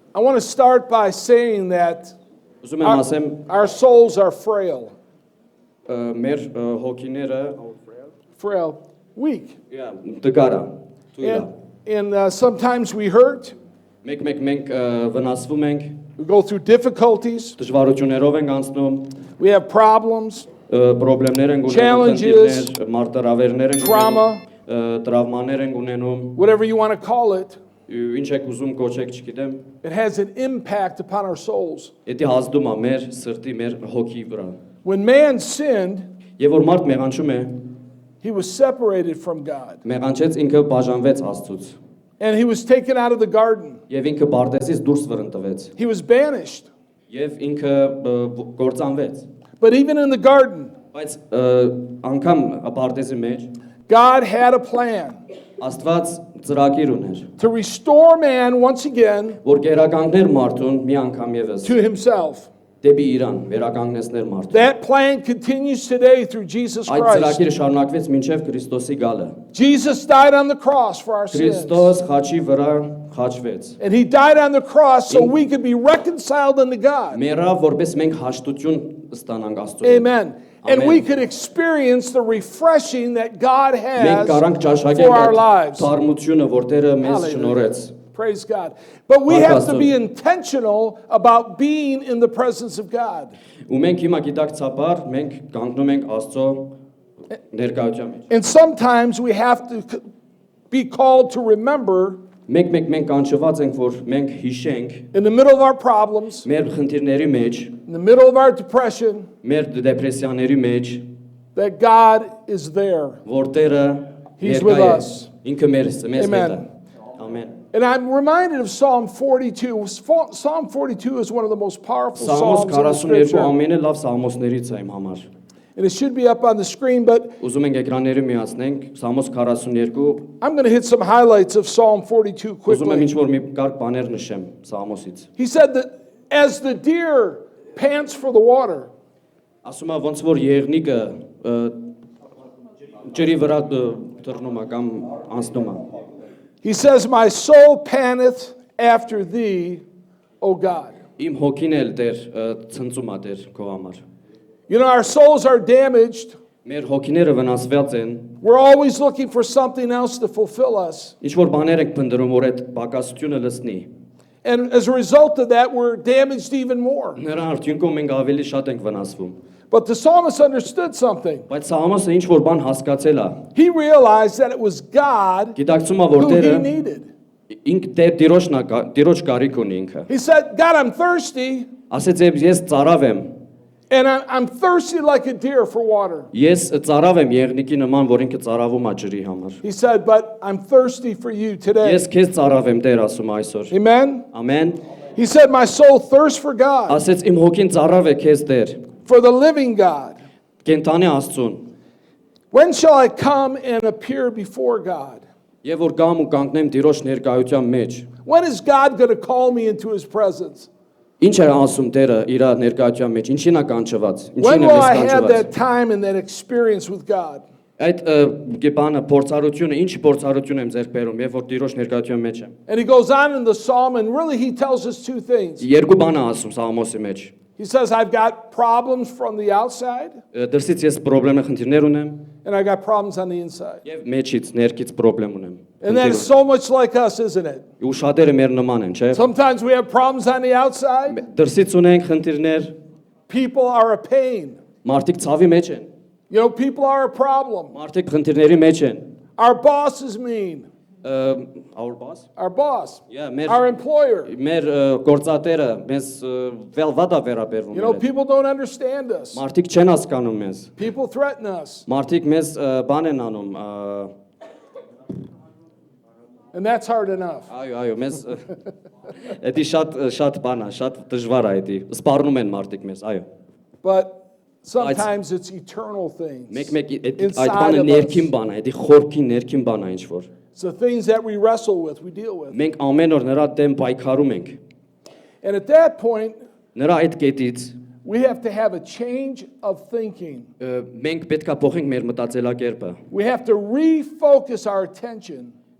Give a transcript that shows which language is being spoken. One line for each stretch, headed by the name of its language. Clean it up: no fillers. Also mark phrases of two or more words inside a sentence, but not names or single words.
English: I want to start by saying that
Armenian: Ուզում եմ ասեմ,
English: our souls are frail.
Armenian: մեր հոգիները
English: Frail, weak.
Armenian: դգարա, թույլա։
English: And sometimes we hurt,
Armenian: Մենք վնասվում ենք,
English: we go through difficulties,
Armenian: դժվարություններով ենք անցնում,
English: we have problems,
Armenian: պրոբլեմներ ենք ունենում,
English: Challenges,
Armenian: խնդիրներ, մարտահրավերներ ենք
English: trauma.
Armenian: ունենում, տրավմաներ ենք ունենում,
English: whatever you want to call it.
Armenian: ինչ եք ուզում կոչեք, չգիտեմ,
English: It has an impact upon our souls.
Armenian: դա ազդում է մեր սրտի, մեր հոգի վրա։
English: When man sinned,
Armenian: Եվ որ մարդ մեղանչում է,
English: he was separated from God.
Armenian: մեղանչեց ինքը բաժանվեց Աստծուց,
English: And he was taken out of the garden.
Armenian: եւ ինքը Պարտեզից դուրս վրընտվեց,
English: He was banished.
Armenian: եւ ինքը կործանվեց։
English: But even in the garden,
Armenian: Բայց անգամ Պարտեզի մեջ
English: God had a plan
Armenian: Աստված ծրագիր ուներ,
English: to restore man once again
Armenian: որ գերականգներ մարդուն մի անգամ եւս
English: to himself.
Armenian: դեպի Իրան, վերականգնեցներ մարդուն։
English: That plan continues today through Jesus
Armenian: Այդ
English: Christ.
Armenian: ծրագիրը շարունակվեց մինչև Քրիստոսի գալը։
English: Jesus died on the cross for our sins.
Armenian: Քրիստոս խաչի վրա խաչվեց։
English: And he died on the cross so we could be reconciled unto God.
Armenian: Մեռավ, որպես մենք հաշտություն ստանանք Աստծուց։
English: Amen. And
Armenian: Amen.
English: we could experience the refreshing that God
Armenian: Մենք
English: has
Armenian: կարանք
English: for our
Armenian: ճաշակենք
English: lives.
Armenian: թարմությունը, որ Տերը մեզ
English: Hallelujah.
Armenian: շնորհեց։
English: Praise God. But we Mark have to Pastor. be intentional about being in the presence of God.
Armenian: Ու մենք հիմա գիտակցաբար մենք կանգնում ենք Աստծո ներկայության մեջ։
English: And sometimes we have to be called to remember
Armenian: Մենք կանչված ենք, որ մենք հիշենք
English: in the middle of our problems,
Armenian: մեր խնդիրների մեջ,
English: in the middle of our depression,
Armenian: մեր դեպրեսիաների մեջ,
English: that God is there.
Armenian: որ Տերը
English: He's with
Armenian: ներկայ է,
English: us.
Armenian: ինքը մեզ հետ է։
English: Amen.
Armenian: Ամեն։
English: And I'm reminded of Psalm 42. Psalm 42 is one of the most powerful
Armenian: Սաղմոս
English: psalms in the
Armenian: 42
English: scripture.
Armenian: ամենը լավ սաղմոսներից է իմ համար։
English: And it should be up on the screen, but
Armenian: Ուզում ենք էկրանները միացնենք, Սաղմոս 42,
English: I'm going to hit some highlights of Psalm 42
Armenian: ուզում եմ
English: quickly.
Armenian: ինչ-որ մի կարգ բաներ նշեմ Սաղմոսից։
English: He said that as the deer pants for the water,
Armenian: Ասում է ոնց որ եղնիկը ջրի վրա դռնում է կամ անցնում է։
English: he says, my soul panteth after thee, O God.
Armenian: Իմ հոգին էլ Տեր ցնծում է Տեր քո համար։
English: You know, our souls are damaged.
Armenian: Մեր հոգիները վնասված են,
English: We're always looking for something else to fulfill us.
Armenian: ինչ որ բաներ ենք փնտրում, որ այդ պակասությունը լցնի։
English: And as a result of that, we're damaged even more.
Armenian: Նրա արդյունքում մենք ավելի շատ ենք վնասվում։
English: But the psalmist understood something.
Armenian: Բայց Սաղմոսը ինչ որ բան հասկացել է։
English: He realized that it was God
Armenian: Գիտակցում է, որ
English: who
Armenian: Տերը
English: he needed.
Armenian: ինք Տիրոջ կարիք ունի ինքը։
English: He said, God, I'm thirsty,
Armenian: Ասեց ես ծարավ եմ,
English: and I'm thirsty like a deer for water.
Armenian: ես ծարավ եմ եղնիկի նման, որ ինքը ծարավում է ջրի համար։
English: He said, but I'm thirsty for you today.
Armenian: Ես քեզ ծարավ եմ Տեր ասում այսօր։
English: Amen?
Armenian: Ամեն։
English: He said, my soul thirsts for God,
Armenian: Ասեց իմ հոգին ծարավ է քեզ Տեր։
English: for the living God.
Armenian: Կենտանի Աստծուն։
English: When shall I come and appear before God?
Armenian: Եվ որ գամ ու կանգնեմ Տիրոջ ներկայության մեջ։
English: When is God going to call me into his presence?
Armenian: Ինչ է ասում Տերը իր ներկայության մեջ, ինչին է կանչված,
English: When
Armenian: ինչին է
English: will
Armenian: մեզ
English: I have
Armenian: կանչված։
English: that time and that experience with God?
Armenian: Այդ բանը փորձառությունը, ինչ փորձառություն եմ ձեռք բերում, երբ որ Տիրոջ ներկայության մեջ եմ։
English: And he goes on in the psalm, and really he tells us two things.
Armenian: Երկու բան է ասում Սաղմոսի մեջ։
English: He says, I've got problems from the outside,
Armenian: Դրսից ես խնդիրներ խնդիրներ ունեմ,
English: and I got problems on the inside.
Armenian: եւ մեջից ներքից խնդրեմ ունեմ։
English: And that is so much like us, isn't it?
Armenian: Ու շատերը մեր նման են, չէ՞։
English: Sometimes we have problems on the outside.
Armenian: Դրսից ունենք խնդիրներ,
English: People are a pain.
Armenian: մարդիկ ցավի մեջ են,
English: You know, people are a problem.
Armenian: մարդիկ խնդիրների մեջ են։
English: Our boss is mean. Our boss։ Our boss. Yeah, Our employer.
Armenian: մեր գործատերը մեզ վատա վերաբերվում
English: You know,
Armenian: են։
English: people don't understand us.
Armenian: Մարդիկ չեն հասկանում մեզ։
English: People threaten us.
Armenian: Մարդիկ մեզ բան են անում,
English: And that's hard enough.
Armenian: այո, մեզ էդի շատ բան է, շատ դժվար է էդի։ Սպառնում են մարդիկ մեզ, այո։
English: But sometimes it's eternal things.
Armenian: Մեկ այդ
English: Inside
Armenian: բանը
English: of
Armenian: ներքին
English: us.
Armenian: բան է, էդի խորքի ներքին բան է ինչ որ։
English: It's the things that we wrestle with, we deal with.
Armenian: Մենք ամեն օր նրա դեմ պայքարում ենք։
English: And at that point,
Armenian: Նրա այդ կետից
English: we have to have a change of thinking.
Armenian: մենք պետք է փոխենք մեր մտածելակերպը։
English: We have to refocus our attention